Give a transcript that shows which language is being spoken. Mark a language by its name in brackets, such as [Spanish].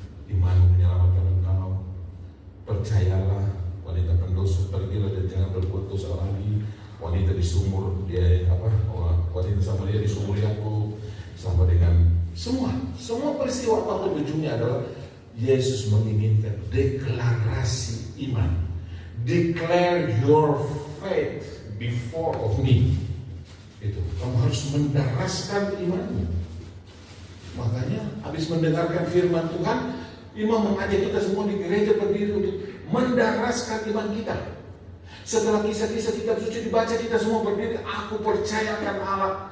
[Indonesian] Imanmu menyelamatkan engkau. Percayalah, wanita pendosa, pergilah dan jangan berbuat dosa lagi. Wanita di sumur, wanita Samaria di sumur Yakub, sama dengan semua peristiwa apapun ujungnya adalah Yesus menginginkan deklarasi iman. [English] Declare your faith before of me. [Indonesian] Itu kamu harus mendaraskan imanmu. Makanya habis mendengarkan firman Tuhan, imam mengajak kita semua di gereja berdiri untuk mendaraskan iman kita. Setelah kisah-kisah kitab suci dibaca, kita semua berdiri, aku percayakan Allah.